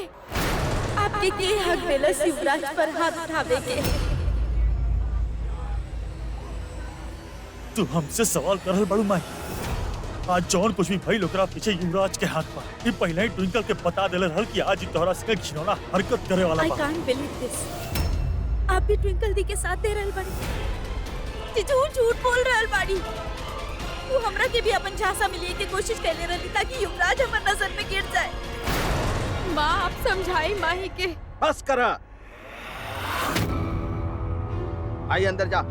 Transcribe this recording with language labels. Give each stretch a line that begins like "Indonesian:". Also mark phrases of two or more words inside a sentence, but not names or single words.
Bhojpuri: आपके के हक भेला शिवराज पर हाथ उठावे के। तू हमसे सवाल करल बड़ू माही। आज जौन कुछ भी भइल ओकरा पीछे युवराज के हाथ बा। ये पहले ही ट्विंकल के बता देले रहल कि आज ई तोहरा संगे घिनौना हरकत करे वाला आई बा।
English: Can't believe this.
Bhojpuri: आप भी ट्विंकल दी के साथ दे रहल बाड़ी। जीजू झूठ बोल रहल बाड़ी। वो हमरा के भी अपन झांसा मिलिए की कोशिश कैले रहली ताकि युवराज हमर नजर में गिर जाए। माँ आप समझाई माही के। बस करा। आई अंदर जा।